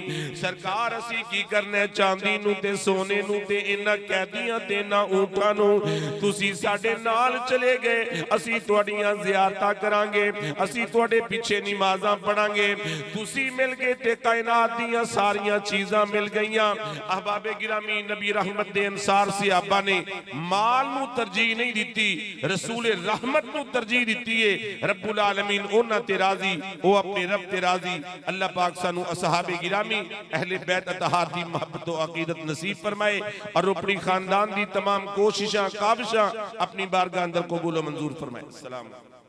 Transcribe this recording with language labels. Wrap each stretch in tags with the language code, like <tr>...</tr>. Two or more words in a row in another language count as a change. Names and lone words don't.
<pa>سرکار اسی کی کرنے چاندی نوں تے سونے نوں تے انہاں قیدیاں تے نہ اونٹاں نوں تسی ساڈے نال چلے گئے، اسی تہاڈیاں زیارتاں کراں گے، اسی تہاڈے پیچھے نمازاں پڑھاں گے. تسی مل گئے تے کائنات دیاں ساریاں چیزاں مل گئیاں. احبابِ گرامی، نبی رحمت دے انصار صحابہ نے مال نوں ترجیح نہیں دتی، رسول رحمت نوں ترجیح دتی ہے. ربّ العالمین انہاں تے راضی، او اپنے رب تے راضی. اللہ پاک سانوں اصحابِ گرامی اہلِ بیت اطہار دی محبت و عقیدت نصیب فرمائے اور اپنی خاندان دی تمام کوششاں کاوشاں اپنی بارگاہ اندر قبول و منظور فرمائے۔ سلام.</pa>